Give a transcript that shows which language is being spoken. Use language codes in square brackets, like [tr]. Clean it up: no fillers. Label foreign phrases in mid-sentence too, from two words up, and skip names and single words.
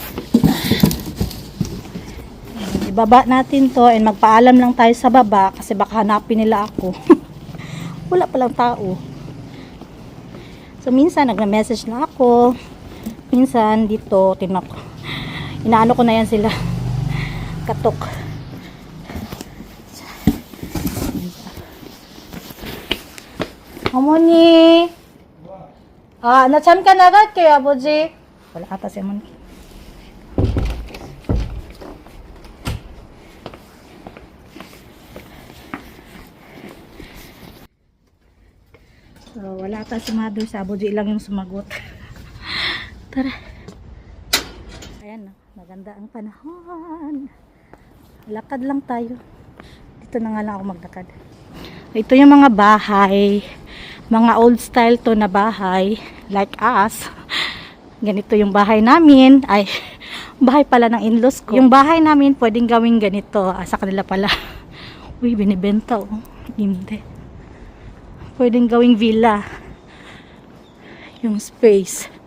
[tl] Ibaba natin to and magpaalam lang tayo sa baba kasi baka hanapin nila ako. Wala palang tao. So, minsan nagme-message na ako. Minsan dito, inaano ko na yan sila. Katok. [ko] 어머니. 아, 나 잠깐 나갈게요, 아버지. [tl] Wala ata si 어머니. So, wala ata si mother. Sa abuji lang yung sumagot. Tara. Ayan, no? Maganda ang panahon. Lakad lang tayo. Dito na nga lang ako maglakad. Ito yung mga bahay. Mga [en] old style [tl] to na bahay. [en] Like us. [tl] Ganito yung bahay namin. Ay, bahay pala ng in-laws ko. Yung bahay namin pwedeng gawing ganito. Sa kanila pala. Uy, binibenta oh. Hindi. Pwedeng gawing villa. Yung space.